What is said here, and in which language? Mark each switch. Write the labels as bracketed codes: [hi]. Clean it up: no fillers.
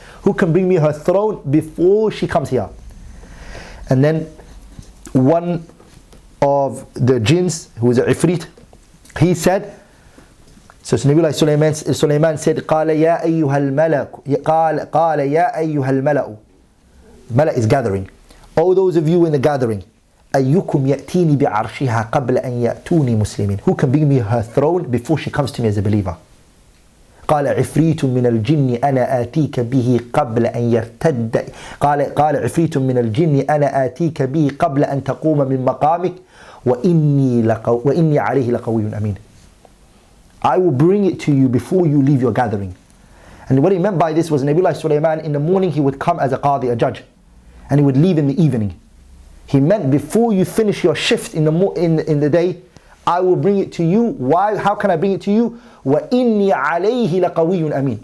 [en] Who can bring me her throne before she comes here? And then one of the jinns, who was a ifrit, he said, so Nabiullah Sulaiman said, [ar] قال يا أيها الملك قال يا أيها الملأ. [en] Mala is gathering. All those of you in the gathering, [ar] أيكم يأتيني بعرشها قبل أن يأتوني مسلمين. [en] Who can bring me her throne before she comes to me as a believer? [ar] قال عفريت من الجن أنا آتيك به قبل أن يرتد. قال عفريت من الجن أنا آتيك به قبل أن تقوم من مقامك وإني عليه لقوي أمين. [en] I will bring it to you before you leave your gathering. And what he meant by this was Nabiullah Sulaiman, in the morning he would come as a qadi, a judge, and he would leave in the evening. He meant before you finish your shift in the day, I will bring it to you. Why? How can I bring it to you? [ar] وَإِنِّي عَلَيْهِ لَقَوِيٌّ أَمِينٌ.